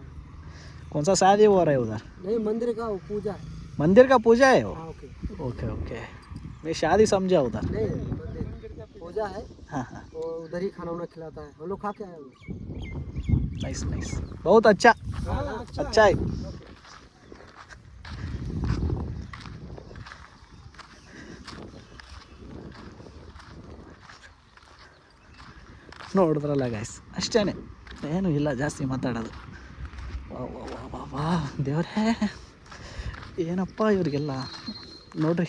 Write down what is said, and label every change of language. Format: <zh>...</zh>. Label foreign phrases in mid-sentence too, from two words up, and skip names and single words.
<hi>कौन सा शादी हो रहा है उधर? नहीं, मंदिर का पूजा है. मंदिर का पूजा है वो? ओके. ओके. मैं शादी समझा उधर. नहीं, मंदिर का पूजा है. हाँ. वो उधर ही खाना खिलाता है. हम लोग खा के आए. नाइस. बहुत अच्छा है.</hi> <kn>ನೋಡಿದ್ರಲ್ಲ ಗೈಸ್, ಅಷ್ಟೇ, ಏನೂ ಇಲ್ಲ ಜಾಸ್ತಿ ಮಾತಾಡೋದು. ವಾ ದೇವರೇ, ಏನಪ್ಪ ಇವ್ರಿಗೆಲ್ಲ ನೋಡ್ರಿ.</kn>